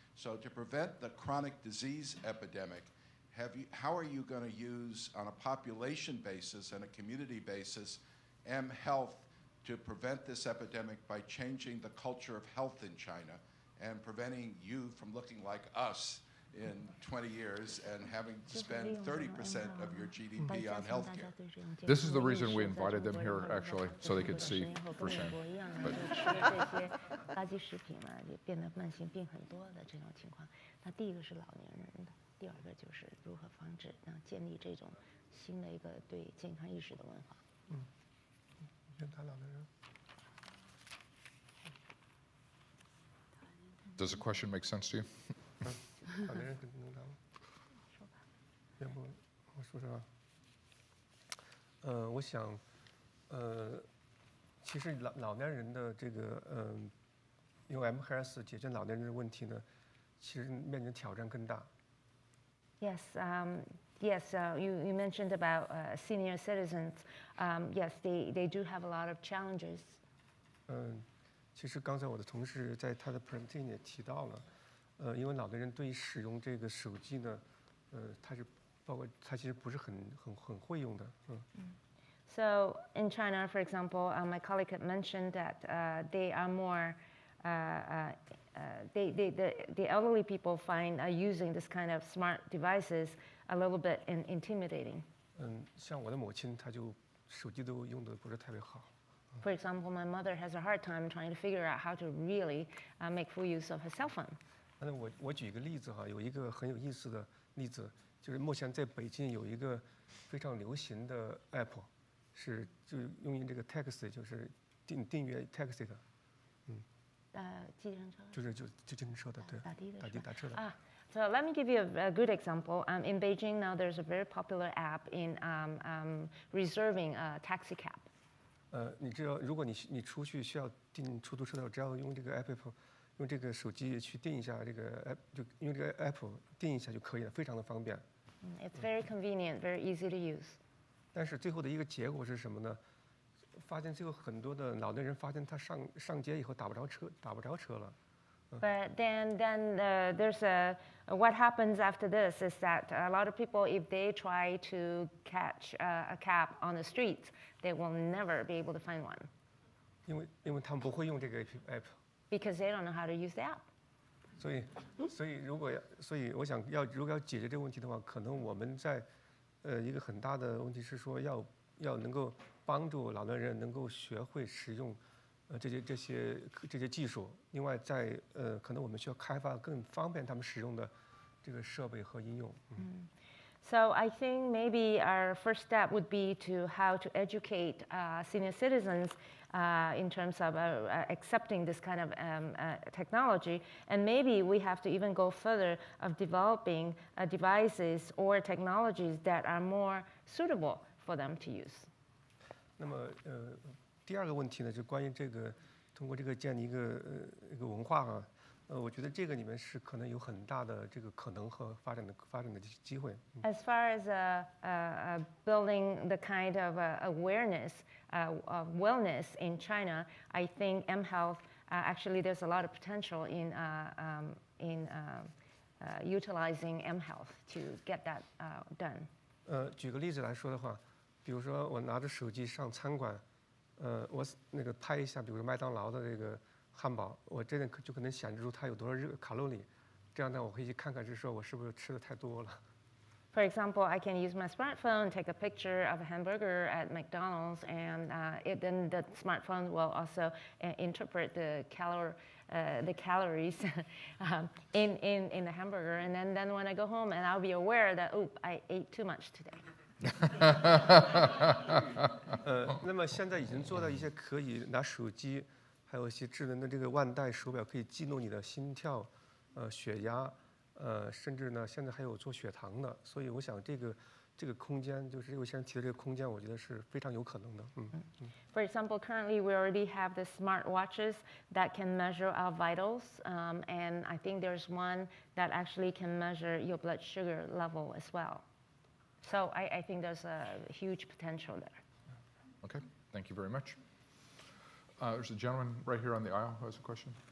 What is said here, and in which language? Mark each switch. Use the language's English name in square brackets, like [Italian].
[English] So to prevent the chronic disease epidemic, how are you going to use, on a population basis and a community basis, M-Health to prevent this epidemic by changing the culture of health in China and preventing you from looking like us in 20 years and having to spend 30% of your GDP on healthcare? This is the reason we invited them here, actually, so they could see firsthand. But [Chinese] 垃圾食品呢也变得慢性病很多的这种情况。那第一个是老年人的，第二个就是如何防止建立这种新的一个对健康意识的文化。先谈老年人。 [English] Does the question make sense to you? [Chinese] 老年人能谈吗？要不我说说啊。我想，其实老年人的这个用 M-Health 解决老年人的问题呢，其实面临挑战更大。 [English] Yes, you mentioned about senior citizens. Yes, they do have a lot of challenges. [Chinese] 其实刚才我的同事在他的 presentation 也提到了，因为老年人对于使用这个手机呢，他其实不是很会用的。 [English] So in China, for example, my colleague had mentioned that they are more, the elderly people find using this kind of smart devices a little bit intimidating. [Chinese] 像我的母亲，她就手机都用得不是特别好。 [English] For example, my mother has a hard time trying to figure out how to really make full use of her cell phone. [Chinese] 那我举一个例子哈，有一个很有意思的例子，就是目前在北京有一个非常流行的 app， 就用这个 taxi， 就是订阅 taxi 的，计程车。就计程车的，对，打车的。 [English] So let me give you a good example. In Beijing now, there's a very popular app in reserving a taxi cab. [Chinese] 你只要如果你出去需要订出租车的话，只要用这个 app， 用这个手机去订一下这个 app， 就用这个 app 订一下就可以了，非常的方便。 [English] It's very convenient, very easy to use. [Chinese] 但是最后的一个结果是什么呢？发现最后很多的老年人发现他上街以后打不着车了。 [English] But then there's what happens after this is that a lot of people, if they try to catch a cab on the streets, they will never be able to find one. [Chinese] 因为他们不会用这个 app. [English] Because they don't know how to use the app. [Chinese] 所以我想如果要解决这个问题的话，可能我们在一个很大的问题是说要能够帮助老年人能够学会使用这些技术。另外，可能我们需要开发更方便他们使用的这个设备和应用。 [English] So I think maybe our first step would be to how to educate senior citizens in terms of accepting this kind of technology, and maybe we have to even go further of developing devices or technologies that are more suitable for them to use. [Chinese] 那么第二个问题呢，就关于通过这个建立一个文化啊。我觉得这个里面是可能有很大的这个可能和发展的机会。 [English] As far as building the kind of awareness of wellness in China, I think mHealth actually there's a lot of potential in utilizing mHealth to get that done. [Chinese] 举个例子来说的话，比如说我拿着手机上餐馆，我那个拍一下，比如说麦当劳的这个汉堡，我真的就可能显示出它有多少卡路里，这样呢，我可以去看看，是说我是不是吃的太多了。 [English] For example, I can use my smartphone, take a picture of a hamburger at McDonald's, and then the smartphone will also interpret the calories in the hamburger, and then when I go home, and I'll be aware that I ate too much today. [Chinese] 那么现在已经做到一些可以拿手机，还有一些智能的这个腕带手表，可以记录你的心跳、血压，甚至呢，现在还有做血糖的。所以我想这个空间，就是我现在提的这个空间，我觉得是非常有可能的。 [English] For example, currently we already have the smart watches that can measure our vitals, and I think there's one that actually can measure your blood sugar level as well. So I think there's a huge potential there. Okay, thank you very much. There's a gentleman right here on the aisle who has a question.